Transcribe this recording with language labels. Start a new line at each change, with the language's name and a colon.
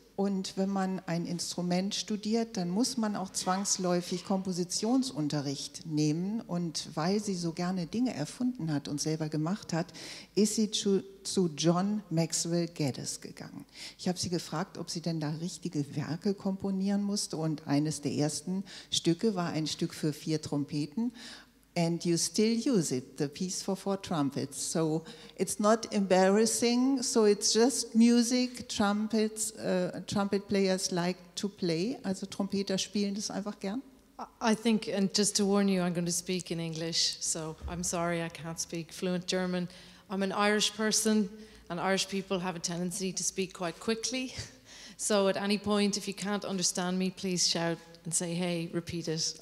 German: Und wenn man ein Instrument studiert, dann muss man auch zwangsläufig Kompositionsunterricht nehmen. Und weil sie so gerne Dinge erfunden hat und selber gemacht hat, ist sie zu John Maxwell Geddes gegangen. Ich habe sie gefragt, ob sie denn da richtige Werke komponieren musste. Und eines der ersten Stücke war ein Stück für 4 Trompeten.
English: And you still use it, the piece for 4 trumpets. So it's not embarrassing, so it's just music, trumpet players like to play.
German: Also Trompeter spielen das einfach gern.
English: I think, and just to warn you, I'm going to speak in English, so I'm sorry I can't speak fluent German. I'm an Irish person, and Irish people have a tendency to speak quite quickly. So at any point, if you can't understand me, please shout and say, hey, repeat it.